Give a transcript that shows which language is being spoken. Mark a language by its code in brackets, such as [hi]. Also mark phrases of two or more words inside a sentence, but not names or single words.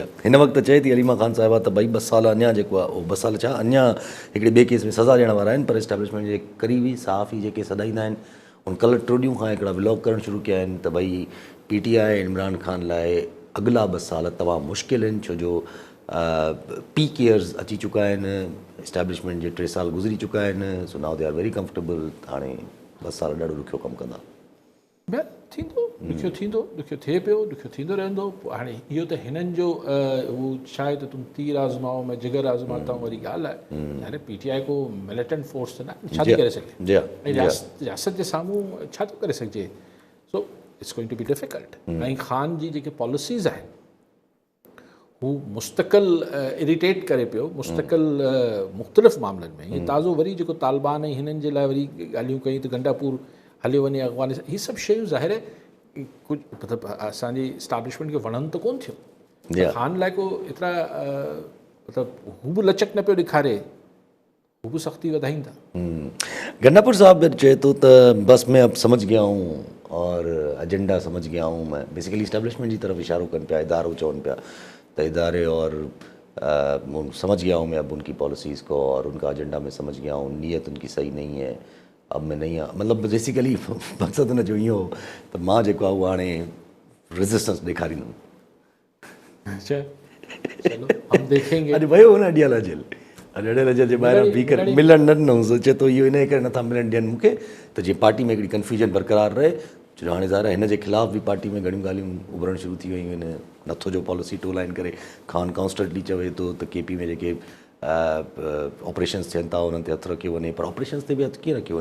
[sd] हिन वक़्तु चए थी अलीमा ख़ान साहिबा त भई 2 साल अञा जेको आहे उहो 2 साल छा अञा हिकिड़े ॿिए केस में सज़ा ॾियण वारा आहिनि पर इस्टेब्लिशमेंट जे करीबी सहाफ़ी जेके सॾाईंदा आहिनि उन कल्ह टियों ॾींहं खां हिकिड़ा व्लॉग करणु शुरू कया आहिनि त भई PTI इमरान ख़ान लाइ अॻिला 2 साल तमामु मुश्किल आहिनि छो जो [en] peak years [sd] अची चुका आहिनि, इस्टेब्लिशमेंट जे 3 साल गुज़री चुका आहिनि। [en] So now they are very comfortable. [sd] हाणे 2 साल ॾाढो ॾुखियो कमु कंदा। थींदो ॾुखियो थींदो, ॾुखियो थिए पियो, ॾुखियो थींदो रहंदो। पोइ हाणे इहो त हिननि जो उहो छा आहे त [ur] تم تیر آزماؤ میں جگر آزماتا ہوں [sd] वारी ॻाल्हि आहे। यानी PTI को मिलिटेंट फोर्स त न छा थी करे सघे ऐं रियासत जे साम्हूं छा थो करे सघिजे। [en] So it's going to be difficult. [sd] ऐं ख़ान जी जेके पॉलिसीज़ आहिनि हू मुस्तक़िल इरिटेट करे पियो मुस्तक़िल मुख़्तलिफ़ मामलनि में। हीअ ताज़ो वरी जेको तालिबान ऐं हिननि जे लाइ वरी ॻाल्हियूं कयूं त गंडापुर हलियो वञे अफ़गानिस्तान, हीअ सभु शयूं ज़ाहिर आहे कुझु मतिलबु असांजी इस्टेब्लिशमेंट खे वणनि त कोन थियूं। ख़ान लाइ को एतिरा मतिलबु हू बि लचक न पियो ॾेखारे, हू बि सख़्ती वधाईंदा। [ur] गंडापुर साहब [sd] चए थो त [ur] بس میں اب سمجھ گیا ہوں اور ایجنڈا سمجھ گیا ہوں میں. [sd] बेसिकली इस्टेब्लिशमेंट जी तरफ इशारो कनि पिया, इदारो चवनि पिया त इदारे [ur] اور سمجھ گیا ہوں میں اب ان کی پالیسیز کو اور ان کا ایجنڈا میں سمجھ گیا ہوں، نیت ان کی صحیح نہیں ہے، اب میں نہیں [sd] मतिलबु बेसिकली मक़सदु हुन जो इहो हो त मां जेको आहे उहो हाणे रेज़िस्टेंस ॾेखारींदुमि। [ur] اچھا چلو ہم دیکھیں گے. [sd] अॼु वियो हुन अॾियाला जेल, अॼु अॾियाला जेल जे ॿाहिरां बीह करे मिलणु न ॾिनऊंसि। चए थो इहो इन करे नथा मिलणु ॾियनि मूंखे त जीअं पार्टी में हिकिड़ी कंफ्यूजन बरक़रार रहे। छो हाणे ज़ाहिर हिन जे ख़िलाफ़ु बि पार्टी में घणियूं ॻाल्हियूं उभरणु शुरू थी वियूं आहिनि। नथो जो [en] policy to line [sd] करे ख़ान कॉन्स्टेंटली चवे थो त KP में जेके ऑपरेशन्स थियनि था उन्हनि ते हथु रखियो वञे पर ऑपरेशन्स ते बि हथु कीअं रखियो वञे।